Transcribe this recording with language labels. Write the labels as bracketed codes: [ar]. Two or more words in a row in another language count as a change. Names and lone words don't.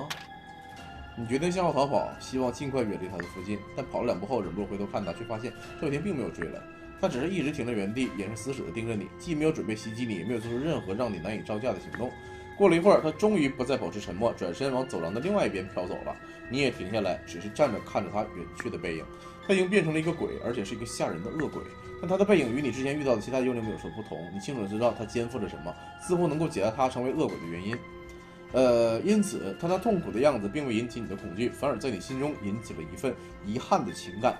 [zh] 你決定向後逃跑，希望盡快遠離他的附近，但跑了2步後，忍不住回頭看他，卻發現趙雨婷並沒有追來，他只是一直停在原地，眼神死死地盯着你，既沒有準備襲擊你，也沒有做出任何讓你難以招架的行動。過了一會兒，他終於不再保持沉默，轉身往走廊的另外一邊飄走了。你也停下來，只是站着看着他遠去的背影。他已經變成了一個鬼，而且是一個嚇人的惡鬼。但他的背影與你之前遇到的其他幽靈沒有什麼不同，你清楚地知道他肩負着什麼，似乎能夠解答他成為惡鬼的原因。因此他那痛苦的樣子並未引起你的恐懼，反而在你心中引起了一份遺憾的情感。